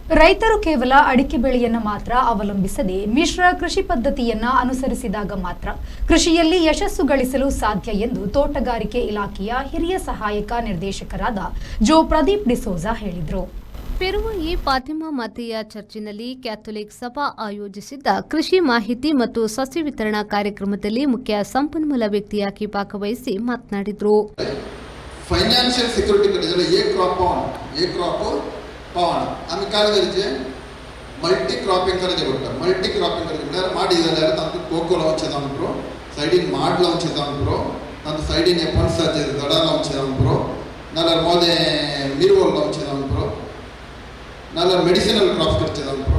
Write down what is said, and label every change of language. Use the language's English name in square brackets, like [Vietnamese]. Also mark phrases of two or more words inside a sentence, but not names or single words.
[Kannada] ರೈತರು ಕೇವಲ ಅಡಿಕೆ ಬೆಳೆಯನ್ನು ಮಾತ್ರ ಅವಲಂಬಿಸದೆ ಮಿಶ್ರ ಕೃಷಿ ಪದ್ಧತಿಯನ್ನ ಅನುಸರಿಸಿದಾಗ ಮಾತ್ರ ಕೃಷಿಯಲ್ಲಿ ಯಶಸ್ಸು ಗಳಿಸಲು ಸಾಧ್ಯ ಎಂದು ತೋಟಗಾರಿಕೆ ಇಲಾಖೆಯ ಹಿರಿಯ ಸಹಾಯಕ ನಿರ್ದೇಶಕರಾದ ಜೋ ಪ್ರದೀಪ್ ಡಿಸೋಜಾ ಹೇಳಿದರು. ಪೆರುವಾಯಿ ಫಾತಿಮಾ ಮಾತೆಯ ಚರ್ಚಿನಲ್ಲಿ ಕ್ಯಾಥೋಲಿಕ್ ಸಭಾ ಆಯೋಜಿಸಿದ್ದ ಕೃಷಿ ಮಾಹಿತಿ ಮತ್ತು ಸಸ್ಯ ವಿತರಣಾ ಕಾರ್ಯಕ್ರಮದಲ್ಲಿ ಮುಖ್ಯ ಸಂಪನ್ಮೂಲ ವ್ಯಕ್ತಿಯಾಗಿ ಭಾಗವಹಿಸಿ ಮಾತನಾಡಿದರು. [English] financial security [Konkani] कडेन एक क्रॉप पावण आमी काय करचे [English] multi cropping [Konkani] करचे पडटा. [English] multi cropping [Konkani] करचे म्हळ्यार माड जाल्यार तातूंत कोको लावचें पुरो, सायडीन माड लावचें पुरो, तातूंत सायडीन हे पणसाचे झाडां लावचें पुरो, नाल्यार मोदें मिरवोल लावचें पुरो, नाल्यार [English] medicinal crops [Konkani] करचें पुरो.